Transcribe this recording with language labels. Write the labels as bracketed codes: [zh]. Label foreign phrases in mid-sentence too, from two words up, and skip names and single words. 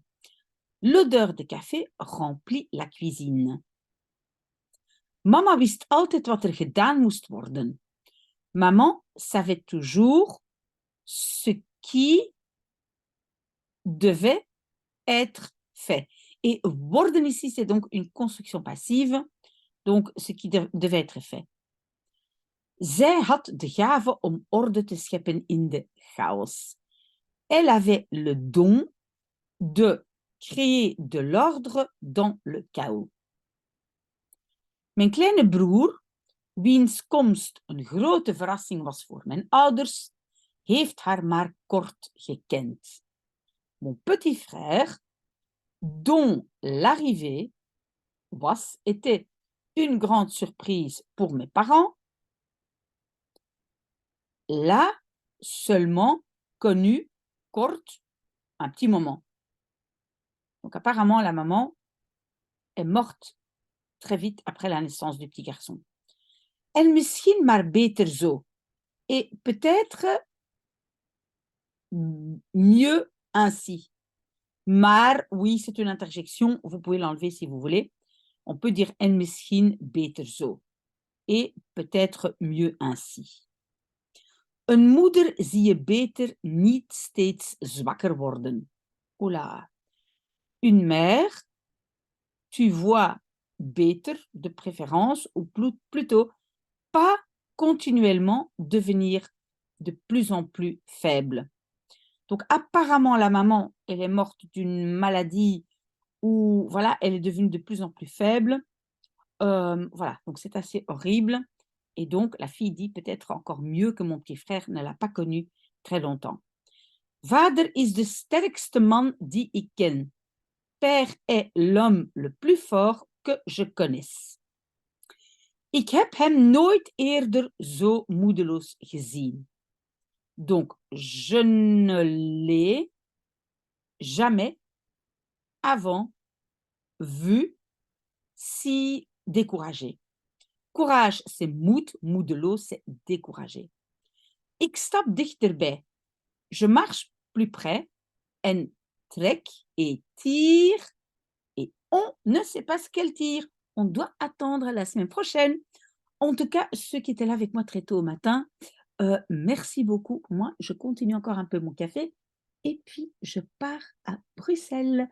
[fr] L'odeur de café remplit la cuisine. [nl] Mama wist altijd wat er gedaan moest worden. [fr] Maman savait toujours ce qui devait être fait. Et worden ici, c'est donc une construction passive, donc ce qui devait être fait. [nl] Zij had de gave om orde te scheppen in de chaos. [fr] Elle avait le don de créer de l'ordre dans le chaos. [nl] Mijn kleine broer, wiens komst een grote verrassing was voor mijn ouders, heeft haar maar kort gekend. [fr] Mon petit frère, dont l'arrivée était une grande surprise pour mes parents, l'a seulement connu kort, un petit moment. Donc apparemment, la maman est morte très vite après la naissance du petit garçon. [nl] En misschien maar beter zo. [fr] Et peut-être mieux ainsi. Maar, oui, c'est une interjection. Vous pouvez l'enlever si vous voulez. On peut dire [nl] en misschien beter zo. [fr] Et peut-être mieux ainsi. [nl] Een moeder zie je beter niet steeds zwakker worden. Oula. [fr] Une mère, tu vois beter de préférence, ou plutôt pas continuellement devenir de plus en plus faible. Donc apparemment la maman, elle est morte d'une maladie où voilà, elle est devenue de plus en plus faible. Voilà, donc c'est assez horrible. Et donc la fille dit peut-être encore mieux que mon petit frère ne l'a pas connu très longtemps. [nl] Vader is de sterkste man die ik ken. [fr] Père est l'homme le plus fort que je connaisse. [nl] Ik heb hem nooit eerder zo moedeloos gezien. [fr] Donc, je ne l'ai jamais avant vu si découragé. Courage, c'est [nl] moed, moedeloos, [fr] c'est découragé. [nl] Ik stap dichterbij. [fr] Je marche plus près [nl] en trek [fr] et tire et on ne sait pas ce qu'elle tire. On doit attendre la semaine prochaine. En tout cas, ceux qui étaient là avec moi très tôt au matin, merci beaucoup. Moi, je continue encore un peu mon café et puis je pars à Bruxelles.